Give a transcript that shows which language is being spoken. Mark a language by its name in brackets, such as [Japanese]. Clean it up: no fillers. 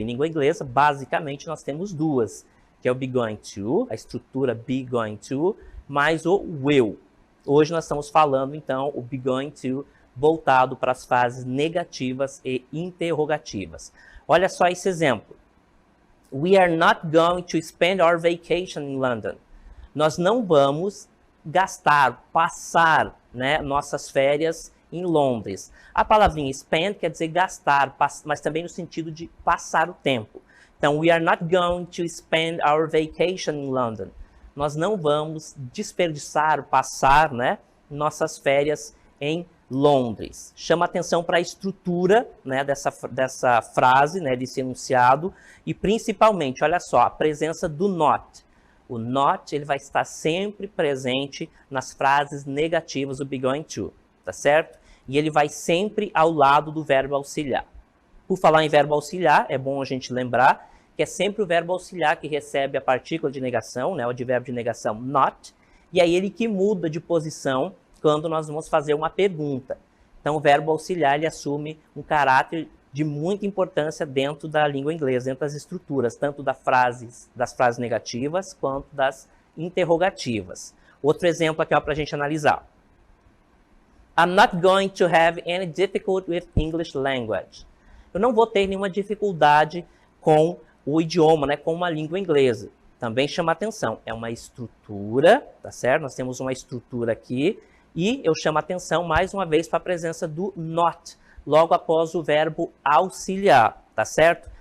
[Portuguese] Em língua inglesa, basicamente, nós temos duas, que é o be going to, a estrutura be going to, mais o will. Hoje nós estamos falando, então, o be going to voltado para as frases negativas e interrogativas. Olha só esse exemplo. [English] We are not going to spend our vacation in London. [Portuguese] Nós não vamos gastar, passar, né, nossas férias em Londres. A palavrinha spend quer dizer gastar, mas também no sentido de passar o tempo. Então, [English] we are not going to spend our vacation in London. [Portuguese] Nós não vamos desperdiçar, passar, né, nossas férias em Londres. Chama atenção para a estrutura, né, dessa frase, né, desse enunciado, e principalmente, olha só, a presença do not. O not, ele vai estar sempre presente nas frases negativas do be going to, tá certo? E ele vai sempre ao lado do verbo auxiliar. Por falar em verbo auxiliar, é bom a gente lembrar que é sempre o verbo auxiliar que recebe a partícula de negação, né, o advérbio de negação not, e aí ele que muda de posição quando nós vamos fazer uma pergunta. Então, o verbo auxiliar, ele assume um caráter de muita importância dentro da língua inglesa, dentro das estruturas, tanto das frases negativas quanto das interrogativas. Outro exemplo aqui para a gente analisar. [English] I'm not going to have any difficulty with English language. [Portuguese] Eu não vou ter nenhuma dificuldade com o idioma, né, com uma língua inglesa. Também chama atenção, é uma estrutura, tá certo? Nós temos uma estrutura aqui, e eu chamo atenção mais uma vez para a presença do not, logo após o verbo auxiliar, tá certo?